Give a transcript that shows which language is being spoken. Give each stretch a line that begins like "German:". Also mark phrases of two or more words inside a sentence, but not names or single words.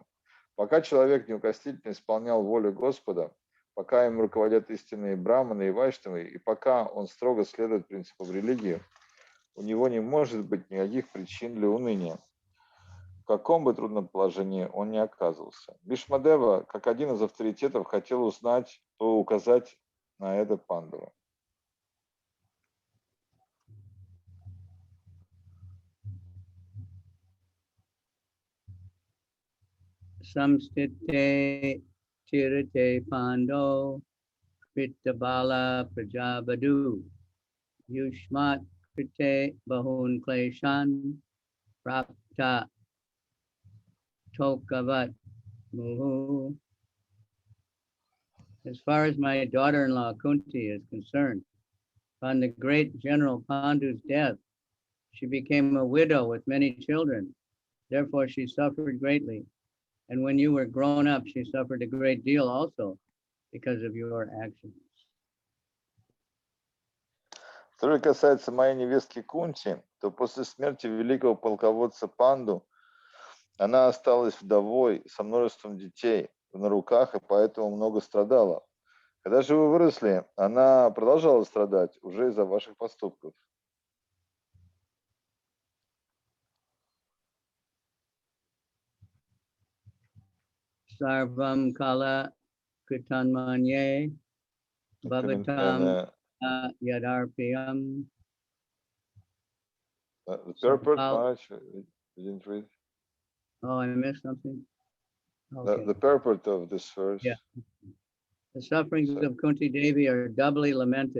Russian: Пока человек неукоснительно исполнял волю Господа, пока им руководят истинные браманы и вайшнавы, и пока он строго следует принципам религии, у него не может быть никаких причин для уныния. В каком бы трудном положении он ни оказывался. Бхишмадева, как один из авторитетов, хотел указать на это Пандава.
Sanskrit: संस्थिते तिरथे पाण्डौ कृतबाल प्रजावधू युष्मत् कृते बहून् क्लेशान् प्राप्ता तोकवत् मुहुः.
English: As far as my daughter-in-law Kunti is concerned, on the great General Pandu's death, she became a widow with many children. Therefore, she suffered greatly. And when you were grown up, she suffered a great deal also because of your actions.
Russian: Что же касается моей невестки Кунти, то после смерти великого полководца Панду она осталась вдовой со множеством детей на руках и поэтому много страдала. Когда же вы выросли, она продолжала страдать уже из-за ваших поступков.
Sanskrit: सर्वं काल कृतन्मन्ये भवतां यदर्पियम्.
English: The purport, Maharaj, you didn't read? Oh, I missed something? Okay. The purport of this verse. Yeah. The sufferings of Kunti Devi are doubly lamented.